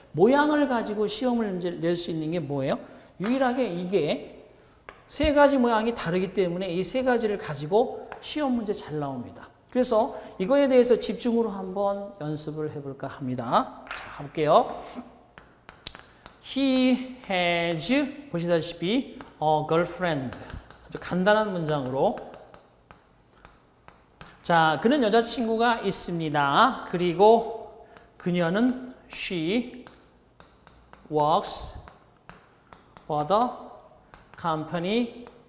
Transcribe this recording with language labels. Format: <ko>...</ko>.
<ko>모양을 가지고 시험을 낼 수 있는 게 뭐예요? 유일하게 이게 세 가지 모양이 다르기 때문에 이 세 가지를 가지고 시험 문제 잘 나옵니다. 그래서 이거에 대해서 집중으로 한번 연습을 해볼까 합니다. 자, 볼게요.</ko> <en>He has,</en> <ko>보시다시피</ko> <en>a girlfriend.</en> <ko>아주 간단한 문장으로. 자, 그는 여자친구가 있습니다. 그리고 그녀는</ko> <en>she works for the company.</en>